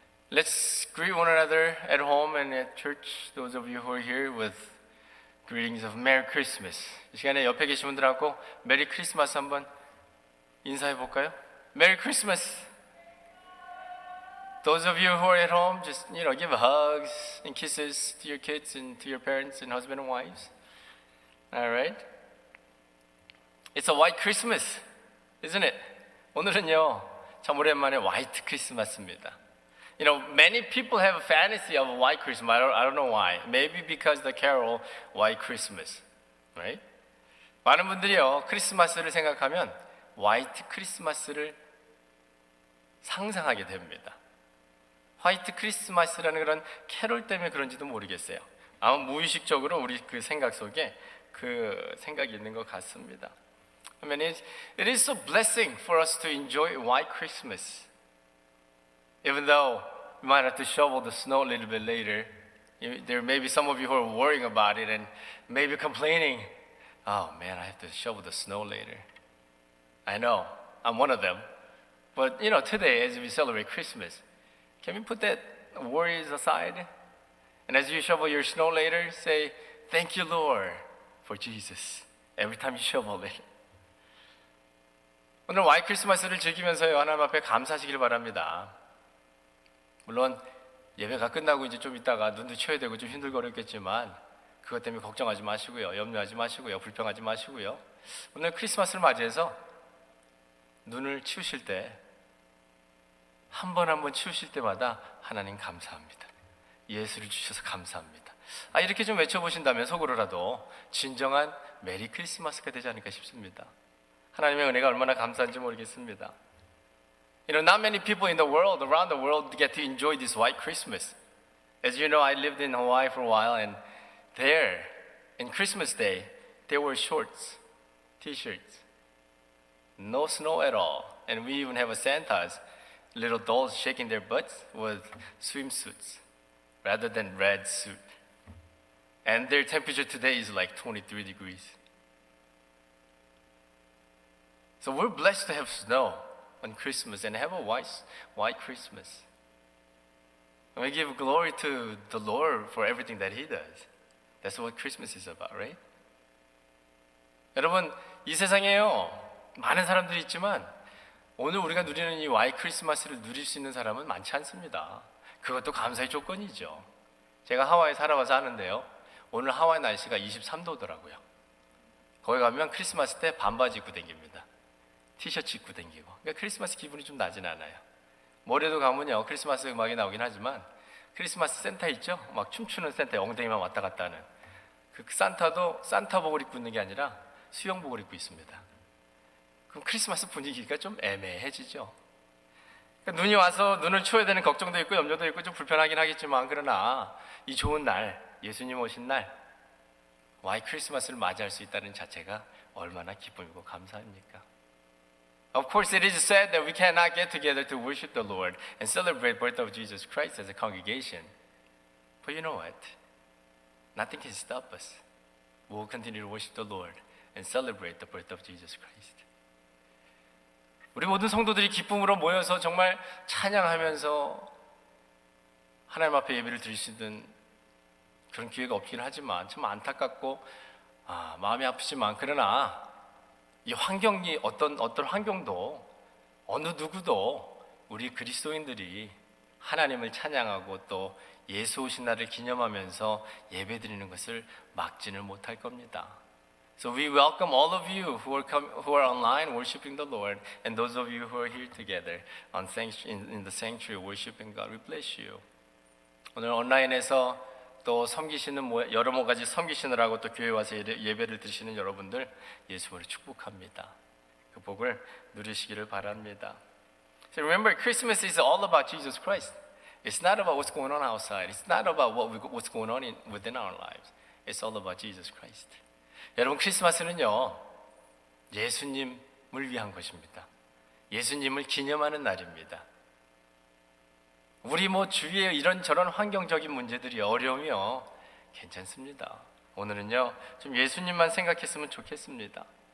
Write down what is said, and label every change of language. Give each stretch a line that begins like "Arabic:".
English: Let's greet one another at home and at church. Those of you who are here with greetings of Merry Christmas.
Korean: 이 시간에 옆에 계신 분들하고 메리 크리스마스 한번 인사해 볼까요?
English: Merry Christmas. Those of you who are at home, just give hugs and kisses to your kids and to your parents and husband and wives. All right. It's a white Christmas, isn't it?
Korean: 오늘은요, 참 오랜만에 화이트 크리스마스입니다.
English: Many people have a fantasy of a white Christmas. I don't know why. Maybe because the carol White Christmas, right?
Korean: 많은 분들이요, 크리스마스를 생각하면 화이트 크리스마스를 상상하게 됩니다. 화이트 크리스마스라는 그런 캐롤 때문에 그런지도 모르겠어요. 아마 무의식적으로 우리 그 생각 속에 그 생각이 있는 것 같습니다.
English: I mean, it is so blessing for us to enjoy White Christmas. Even though we might have to shovel the snow a little bit later, there may be some of you who are worrying about it and maybe complaining, oh man, I have to shovel the snow later. I know, I'm one of them. But today as we celebrate Christmas, can we put that worries aside? And as you shovel your snow later, say, thank you, Lord, for Jesus. Every time you shovel it.
Korean: 오늘 화이트 크리스마스를 즐기면서요, 하나님 앞에 감사하시길 바랍니다. 물론 예배가 끝나고 이제 좀 있다가 눈도 쳐야 되고 좀 힘들거렸겠지만 그것 때문에 걱정하지 마시고요, 염려하지 마시고요, 불평하지 마시고요. 오늘 크리스마스를 맞이해서 눈을 치우실 때 한 번 한 번 치우실 때마다 하나님 감사합니다. 예수를 주셔서 감사합니다. 이렇게 좀 외쳐보신다면 속으로라도 진정한 메리 크리스마스가 되지 않을까 싶습니다. 하나님의 은혜가 얼마나 감사한지 모르겠습니다.
English: Not many people in the world, around the world, get to enjoy this white Christmas. As you know, I lived in Hawaii for a while, and there, in Christmas Day, there were shorts, t-shirts, no snow at all, and we even have a Santa's little dolls shaking their butts with swimsuits rather than red suit. And their temperature today is like 23 degrees. So we're blessed to have snow on Christmas and have a white Christmas. And we give glory to the Lord for everything that He does. That's what Christmas is about, right?
Korean: 여러분, 이 세상에요, 많은 사람들이 있지만 오늘 우리가 누리는 이 화이트 크리스마스를 누릴 수 있는 사람은 많지 않습니다. 그것도 감사의 조건이죠. 제가 하와이에 살아와서 아는데요, 오늘 하와이 날씨가 23도더라고요. 거기 가면 크리스마스 때 반바지 입고 다닙니다. 티셔츠 입고 다니고. 그러니까 크리스마스 기분이 좀 나진 않아요. 모레도 가면요, 크리스마스 음악이 나오긴 하지만 크리스마스 산타 있죠? 막 춤추는 산타에 엉덩이만 왔다 갔다 하는 그 산타도 산타복을 입고 있는 게 아니라 수영복을 입고 있습니다. 그럼 크리스마스 분위기가 좀 애매해지죠. 그러니까 눈이 와서 눈을 치워야 되는 걱정도 있고 염려도 있고 좀 불편하긴 하겠지만, 그러나 이 좋은 날, 예수님 오신 날 화이트 크리스마스를 맞이할 수 있다는 자체가 얼마나 기쁨이고 감사합니까?
English: Of course, it is said that we cannot get together to worship the Lord and celebrate the birth of Jesus Christ as a congregation. But you know what? Nothing can stop us. We will continue to worship the Lord and celebrate the birth of Jesus Christ.
Korean: 우리 모든 성도들이 기쁨으로 모여서 정말 찬양하면서 하나님 앞에 예배를 드릴 수 있는 그런 기회가 없긴 하지만 참 안타깝고 마음이 아프지만, 그러나 이 환경이 어떤 환경도 어느 누구도 우리 그리스도인들이 하나님을 찬양하고 또 예수 오신 날을 기념하면서 예배드리는 것을 막지는 못할 겁니다.
English: So we welcome all of you who are online worshiping the Lord, and those of you who are here together in the sanctuary worshiping God. We bless you.
Korean: 오늘 온라인에서 또 섬기시는 여러 가지 섬기시느라고 또 교회 와서 예배를 드리시는 여러분들 예수님으로 축복합니다. 그 복을 누리시기를 바랍니다.
English: So remember, Christmas is all about Jesus Christ. It's not about what's going on outside. It's not about what's going on within our lives. It's all about Jesus Christ.
Korean: 여러분, 크리스마스는요, 예수님을 위한 것입니다. 예수님을 기념하는 날입니다. 우리 주위에 이런저런 환경적인 문제들이 어려우며 괜찮습니다. 오늘은요, 좀 예수님만 생각했으면 좋겠습니다.